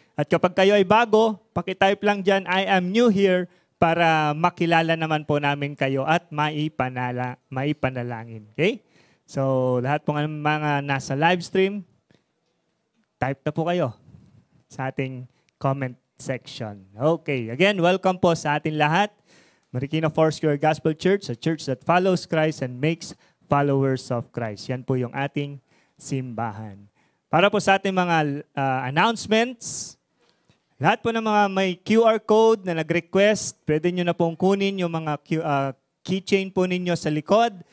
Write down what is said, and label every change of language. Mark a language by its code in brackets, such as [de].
[tl] At kapag kayo ay bago, pakitype lang dyan, [en] I am new here, [tl] para makilala naman po namin kayo at maipanalangin. Okay? So, lahat po ng mga nasa live stream, type na po kayo sa ating comment section. Okay. Again, welcome po sa ating lahat. [en] Marikina Foursquare Gospel Church, a church that follows Christ and makes followers of Christ. [tl] Yan po yung ating simbahan. Para po sa ating mga announcements, lahat po ng mga may QR code na nag-request, pwede nyo na pong kunin yung mga keychain po ninyo sa likod.